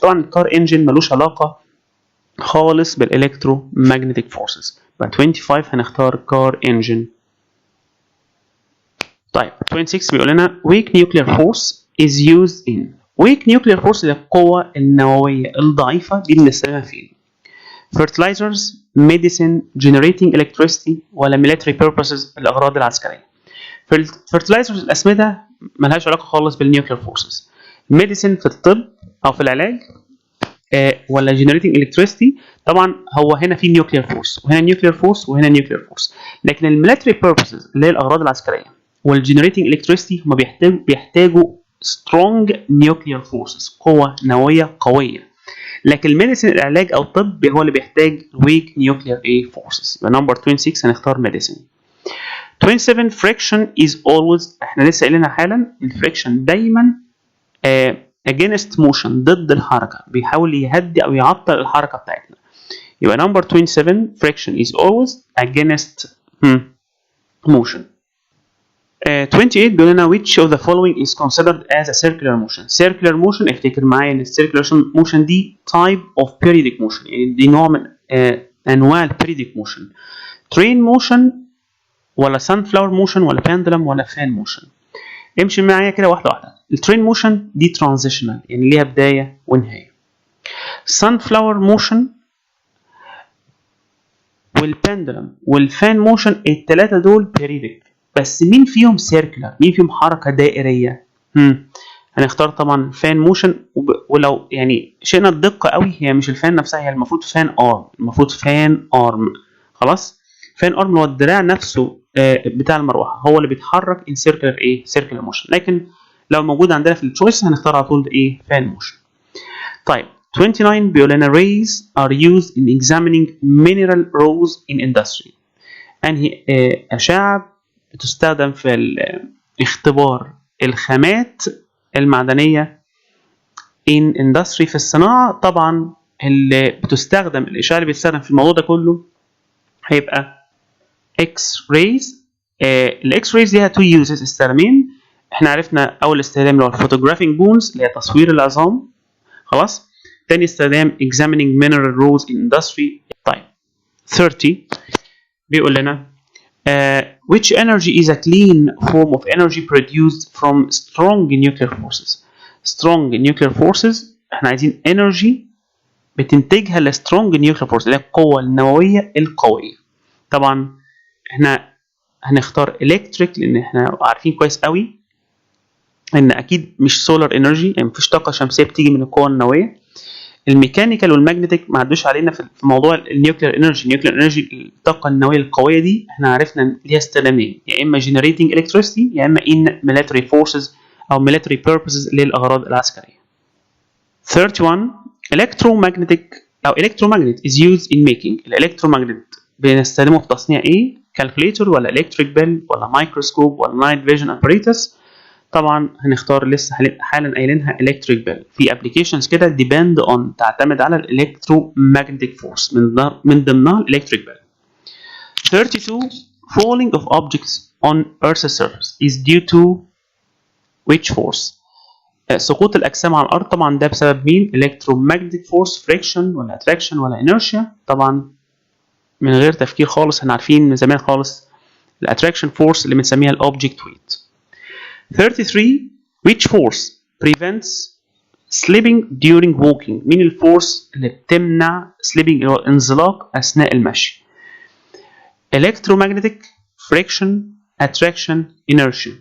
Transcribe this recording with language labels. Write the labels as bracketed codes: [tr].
[ar] طبعا الكار انجن ملوش علاقه خالص بالالكترومagnetic forces. يبقى 25 هنختار كار انجن. [en] طيب 26 بيقول لنا weak nuclear force is used in. [ar] weak nuclear force هي القوه النوويه الضعيفه دي بنستخدمها فين؟ [en] fertilizers, medicine, generating electricity [ar] ولا military purposes الأغراض العسكرية. fertilizers الأسمدة ملهاش علاقة خالص بالنيوكلير فورسز. medicine في الطب أو في العلاج ولا generating electricity طبعا هو هنا في nuclear force وهنا nuclear force وهنا nuclear force، لكن المilitary purposes اللي هي الأغراض العسكرية والgenerating electricity هم بيحتاجوا [en] strong nuclear forces [ar] قوة نووية قوية، لكن الميديسين العلاج او الطب هو اللي بيحتاج [en] weak nuclear forces. [ar] يبقى نمبر 26 هنختار ميديسين. 27 [en] friction is always، [ar] احنا لسه قايلينها حالا، الفريكشن دايما [en] against motion [ar] ضد الحركه، بيحاول يهدي او يعطل الحركه بتاعتنا. [en] يبقى number 27 friction is always against motion. 28 بيقول لنا which of the following is considered as a circular motion. circular motion افتكر معايا ان circular motion دي type of periodic motion، [ar] يعني دي نوع من انواع [en] periodic motion. train motion ولا sunflower motion ولا pendulum ولا fan motion. [ar] امشي معايا كده واحده واحده. الترين motion دي transitional يعني ليها بدايه ونهايه. sunflower motion والبندلم والفان موشن الثلاثه دول بيريدك، بس مين فيهم سيركلر؟ مين فيهم حركه دائريه؟ هنختار طبعا فان موشن. ولو يعني شئنا الدقه قوي هي مش الفان نفسها، هي المفروض فان ارم، المفروض فان ارم خلاص. فان ارم هو الدراع نفسه بتاع المروحه هو اللي بيتحرك ان سيركلر سيركلر موشن، لكن لو موجود عندنا في التشويس هنختار على طول فان موشن. طيب 29 بيقول لنا [en] rays are used in examining mineral rows in industry. [ar] أنهي أشعة بتستخدم في اختبار الخامات المعدنية in industry في الصناعة. طبعا اللي بتستخدم الإشعة اللي بتستخدم في الموضوع ده كله هيبقى X-rays. الإكس-rays ليها two uses استخدامين. احنا عرفنا أول استخدام اللي هو photographic booms اللي هي تصوير العظام خلاص. [en] تاني استخدام examining mineral rows in industry. طيب 30 بيقول لنا which energy is a clean form of energy produced from strong nuclear forces. [ar] strong nuclear forces احنا عايزين energy بتنتجها ل strong nuclear forces اللي هي القوة النووية القوية. طبعا احنا هنختار electric لان احنا عارفين كويس قوي ان اكيد مش سولار انرجي، يعني مفيش طاقه شمسيه بتيجي من القوه النوويه. الميكانيكال والماجنتيك ما عدوش علينا في موضوع النيوكلير انرجي. النيوكلير انرجي الطاقه النوويه القويه دي احنا عرفنا ليها استخدامين، يا اما [en] generating electricity [ar] يا اما [en] in military forces [ar] او military purposes للاغراض العسكريه. [en] 31 electromagnetic او electromagnet is used in making. [ar] الالكترومagnet بنستخدمه في تصنيع ايه؟ كالكوليتر ولا electric bell ولا مايكروسكوب ولا night vision apparatus؟ طبعا هنختار لسه حالا قايلينها electric bell. [en] في applications كده depend on [ar] تعتمد على [en] electromagnetic force من ضمنها electric bell. [ar] 32 [en] falling of objects on Earth's surface is due to which force؟ [ar] سقوط الأجسام على الأرض طبعا ده بسبب مين؟ electromagnetic force، friction ولا attraction ولا inertia؟ طبعا من غير تفكير خالص احنا عارفين من زمان خالص الاتراكشن فورس اللي بنسميها الاوبجكت ويت. [en] 33 which force prevents slipping during walking؟ [ar] مين الفورس اللي بتمنع slipping اللي هو الانزلاق اثناء المشي؟ [en] electromagnetic، friction، attraction، inertia.